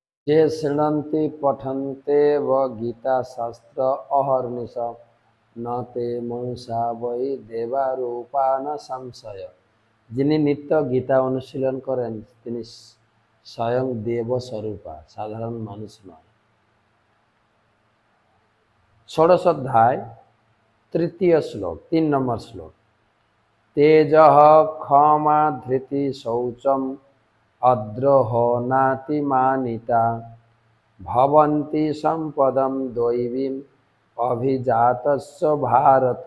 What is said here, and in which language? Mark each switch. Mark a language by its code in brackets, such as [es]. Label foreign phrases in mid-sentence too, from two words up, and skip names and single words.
[sa] ये शृण्वन्ति पठन्ते व गीता शास्त्र अहर्निश न ते मनुषा वै देवारूपा न संशय। [bn] যিনি নিত্য গীতা অনুশীলন করেন তিনি স্বয়ং দেব স্বরূপা, সাধারণ মানুষ নয়। ষোড়শ অধ্যায় তৃতীয় শ্লোক 3 নম্বর শ্লোক। [sa] তেজঃ ক্ষমা ধৃতি শৌচম অদ্রোহ নাতিমানিতা ভবন্তি সম্পদম দৈবীম অভিজাতস্য ভারত।